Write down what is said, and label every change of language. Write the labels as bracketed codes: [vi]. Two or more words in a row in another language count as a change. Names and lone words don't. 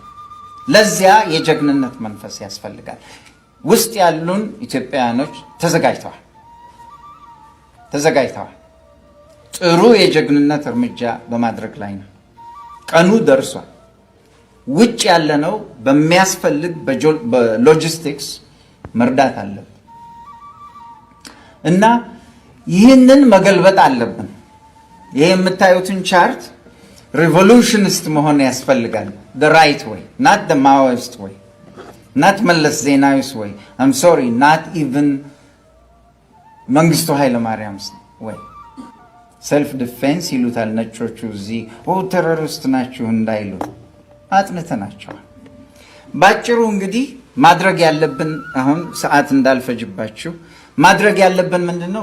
[am] ለዚያ የጀግንነት መንፈስ ያስፈልጋል። ውስጥ ያሉን ኢትዮጵያውያኖች ተዘጋጅተዋል። ጥሩ የጀግንነት እርምጃ በማድረግ ላይ ነው። ቀኑ ደርሷል። ውጭ ያለነው በሚያስፈልግ በሎጂስቲክስ መርዳት አለብን እና ይህንን መገልበጥ አለብን። ይሄ የምታዩትን ቻርት ሪቮሉሽኒስት መሆን ያስፈልጋል። [en] the right way, not the Maoist way, not መለስ ዜናዊስ way, I'm sorry, not even መንግስቱ ኃይለማርያምስ way. self defense [am] ይሉታል ነጮቹ። እዚህ ቴሮሪስት ናችሁ እንዳይሉ አጥንተናቸዋል። ባጭሩ እንግዲህ ማድረግ ያለብን አሁን ሰዓት እንዳልፈጅባችሁ ማድረግ ያለብን ምንድነው?